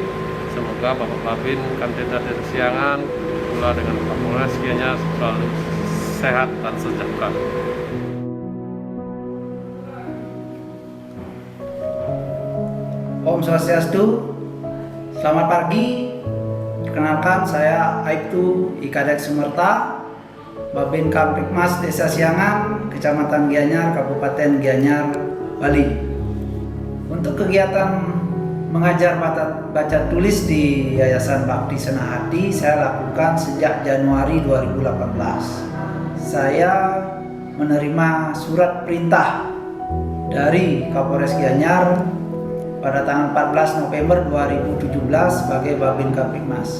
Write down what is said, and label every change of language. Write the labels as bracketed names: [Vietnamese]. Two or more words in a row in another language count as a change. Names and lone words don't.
[Indonesian] Semoga Bapak Babin Kamtibnas Desa Siangan pula dengan Pak Polres Gianyar selalu sehat dan sejahtera. [Balinese] Om Swastiastu. [Indonesian] Selamat pagi. Perkenalkan, saya Aibtu Ikadek Sumerta, Babin Kamtibnas Desa Siangan, Kecamatan Gianyar, Kabupaten Gianyar, Bali. Untuk kegiatan mengajar baca tulis di Yayasan Bakti Senang Hati saya lakukan sejak Januari 2018. Saya menerima surat perintah dari Kapolres Gianyar pada tanggal 14 November 2017 sebagai Babin Kamtibnas.